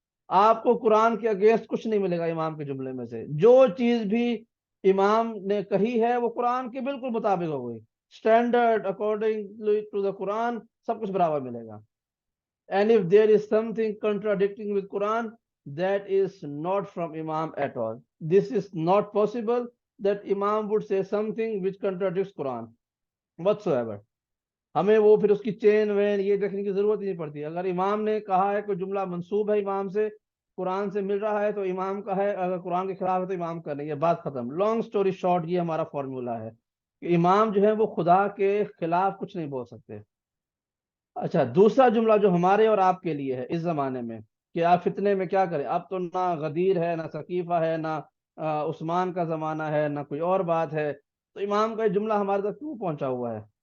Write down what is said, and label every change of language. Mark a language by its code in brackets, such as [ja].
[ur] آپ کو قرآن کے اگینسٹ کچھ نہیں ملے گا امام کے جملے میں سے۔ جو چیز بھی امام نے کہی ہے وہ قرآن کے بالکل مطابق ہو گئی، [en] standard according to the قرآن، [ur] سب کچھ برابر ملے گا۔ [en] And if there is something contradicting with Quran, that is not from Imam at all. This is not possible that Imam would say something which contradicts Quran whatsoever. [ur] ہمیں وہ پھر اس کی چین when یہ دیکھنے کی ضرورت ہی نہیں پڑتی۔ اگر امام نے کہا ہے کوئی جملہ منسوب ہے امام سے، قرآن سے مل رہا ہے تو امام کا ہے، اگر قرآن کے خلاف ہے تو امام کا نہیں ہے، بات ختم۔ [en] long story short, [ur] یہ ہمارا فارمولا ہے کہ امام جو ہے وہ خدا کے خلاف کچھ نہیں بول سکتے۔ اچھا، دوسرا جملہ جو ہمارے اور آپ کے لیے ہے اس زمانے میں، کہ آپ فتنے میں کیا کریں۔ اب تو نہ غدیر ہے، نہ ثقیفہ ہے، نہ عثمان کا زمانہ ہے، نہ کوئی اور بات ہے، تو امام کا یہ جملہ ہمارے تک کیوں پہنچا ہوا ہے؟